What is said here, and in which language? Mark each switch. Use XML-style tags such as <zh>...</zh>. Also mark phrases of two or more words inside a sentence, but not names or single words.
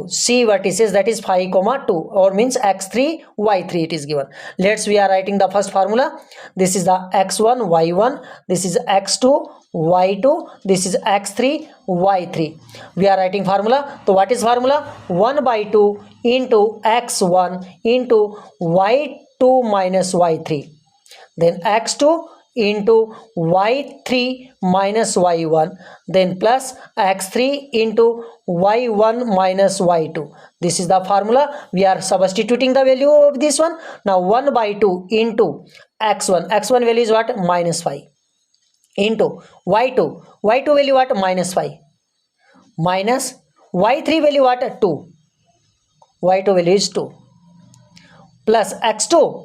<en>C vertices, that is 5, 2, or means x3 y3 it is given. We are writing the first formula. This is the x1 y1, this is x2 y2, this is x3 y3. We are writing formula. So what is formula? 1/2 into x1 into y2 minus y3. Then x2 into y3 minus y1, then plus x3 into y1 minus y2. This is the formula. We are substituting the value of this one. Now 1/2 into x1. x1 value is what? -5. Into y2. y2 value what? -5. Minus y3 value what? 2. y2 value is 2. Plus x2.</en>